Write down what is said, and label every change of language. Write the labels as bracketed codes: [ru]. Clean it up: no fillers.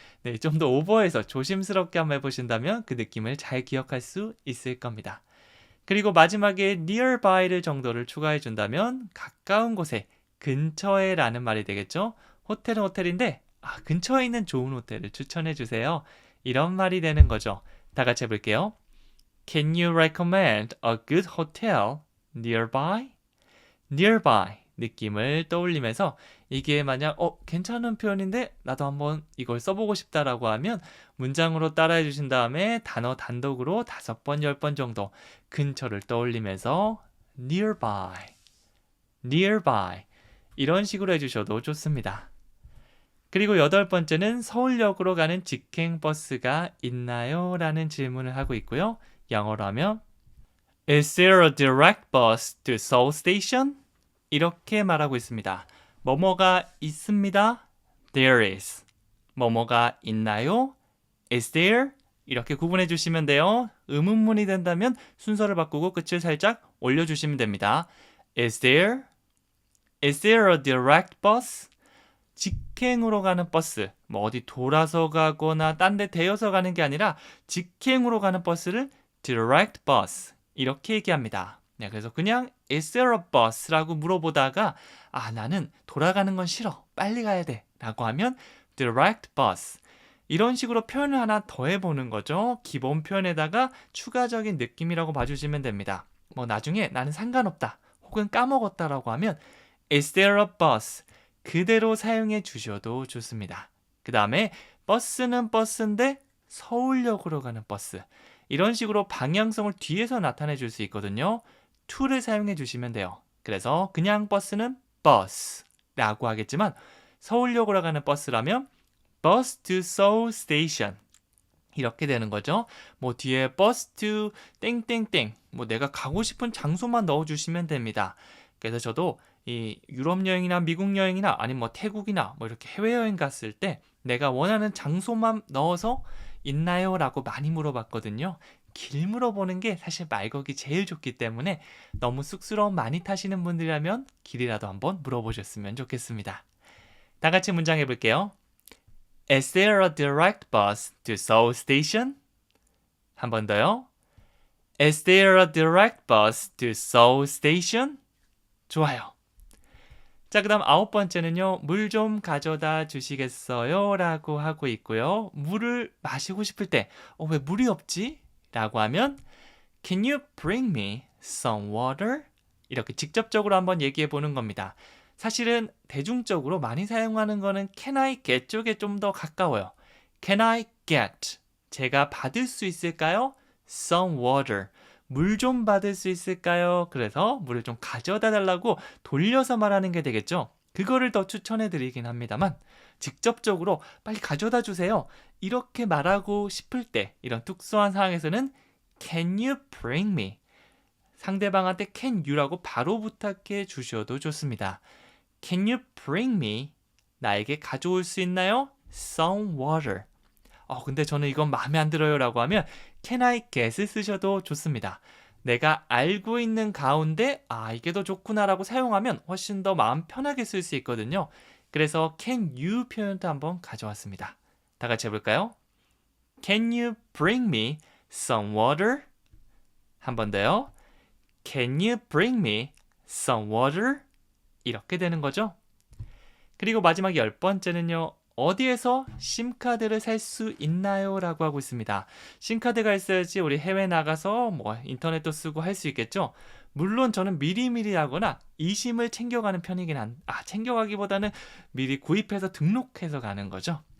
[ko] 네, 좀 더 오버해서 조심스럽게 한번 해보신다면 그 느낌을 잘 기억할 수 있을 겁니다. 그리고 마지막에 nearby를 정도를 추가해 준다면 가까운 곳에, 근처에 라는 말이 되겠죠. 호텔은 호텔인데 근처에 있는 좋은 호텔을 추천해 주세요. 이런 말이 되는 거죠. 다 같이 해볼게요. [en] Can you recommend a good hotel nearby? [ko] nearby 느낌을 떠올리면서 이게 만약 괜찮은 표현인데 나도 한번 이걸 써보고 싶다라고 하면 문장으로 따라해 주신 다음에 단어 단독으로 5번, 10번 정도 근처를 떠올리면서 nearby, nearby 이런 식으로 해주셔도 좋습니다. 그리고 8번째는 서울역으로 가는 직행버스가 있나요? 라는 질문을 하고 있고요. 영어로 하면 [en] Is there a direct bus to Seoul Station? [ko] 이렇게 말하고 있습니다. 뭐뭐가 있습니다. [en] There is. [ko] 뭐뭐가 있나요? [en] Is there? [ko] 이렇게 구분해 주시면 돼요. 의문문이 된다면 순서를 바꾸고 끝을 살짝 올려주시면 됩니다. [en] Is there? Is there a direct bus? [ko] 직행으로 가는 버스. 뭐 어디 돌아서 가거나 딴 데 대여서 가는 게 아니라 직행으로 가는 버스를 direct bus. 이렇게 얘기합니다. 네, 그래서 그냥 [en] Is there a bus? [ko] 라고 물어보다가 나는 돌아가는 건 싫어. 빨리 가야 돼. 라고 하면 direct bus. 이런 식으로 표현을 하나 더 해보는 거죠. 기본 표현에다가 추가적인 느낌이라고 봐주시면 됩니다. 뭐 나중에 나는 상관없다. 혹은 까먹었다라고 하면 [en] Is there a bus? [ko] 그대로 사용해 주셔도 좋습니다. 그 다음에 버스는 버스인데 서울역으로 가는 버스. 이런 식으로 방향성을 뒤에서 나타내 줄 수 있거든요. to를 사용해 주시면 돼요. 그래서 그냥 버스는 bus라고 하겠지만 서울역으로 가는 버스라면 bus to Seoul Station 이렇게 되는 거죠. 뭐 뒤에 bus to 땡땡땡 뭐 내가 가고 싶은 장소만 넣어주시면 됩니다. 그래서 저도 이 유럽 여행이나 미국 여행이나 아니면 뭐 태국이나 뭐 이렇게 해외여행 갔을 때 내가 원하는 장소만 넣어서 있나요? 라고 많이 물어봤거든요. 길 물어보는 게 사실 말 걸기 제일 좋기 때문에 너무 쑥스러움 많이 타시는 분들이라면 길이라도 한번 물어보셨으면 좋겠습니다. 다 같이 문장 해볼게요. [en] Is there a direct bus to Seoul Station? [ko] 한 번 더요. [en] Is there a direct bus to Seoul Station? [ko] 좋아요. 자, 그 다음 9번째는요. 물 좀 가져다 주시겠어요? 라고 하고 있고요. 물을 마시고 싶을 때 왜 물이 없지? 라고 하면 [en] Can you bring me some water? [ko] 이렇게 직접적으로 한번 얘기해 보는 겁니다. 사실은 대중적으로 많이 사용하는 거는 Can I get 쪽에 좀 더 가까워요. [en] Can I get? [ko] 제가 받을 수 있을까요? [en] Some water. [ko] 물 좀 받을 수 있을까요? 그래서 물을 좀 가져다 달라고 돌려서 말하는 게 되겠죠. 그거를 더 추천해 드리긴 합니다만 직접적으로 빨리 가져다 주세요. 이렇게 말하고 싶을 때 이런 특수한 상황에서는 [en] Can you bring me? [ko] 상대방한테 can you라고 바로 부탁해 주셔도 좋습니다. [en] Can you bring me? [ko] 나에게 가져올 수 있나요? [en] Some water. [ko] 근데 저는 이건 마음에 안 들어요 라고 하면 Can I get을 쓰셔도 좋습니다. 내가 알고 있는 가운데 이게 더 좋구나 라고 사용하면 훨씬 더 마음 편하게 쓸 수 있거든요. 그래서 can you 표현도 한번 가져왔습니다. 다 같이 해볼까요? [en] Can you bring me some water? [ko] 한 번 더요. [en] Can you bring me some water? [ko] 이렇게 되는 거죠. 그리고 마지막 10번째는요. 어디에서 심카드를 살 수 있나요? 라고 하고 있습니다. 심카드가 있어야지 우리 해외 나가서 인터넷도 쓰고 할 수 있겠죠. 물론 저는 미리미리 하거나 이심을 챙겨가는 편이긴 챙겨가기보다는 미리 구입해서 등록해서 가는 거죠.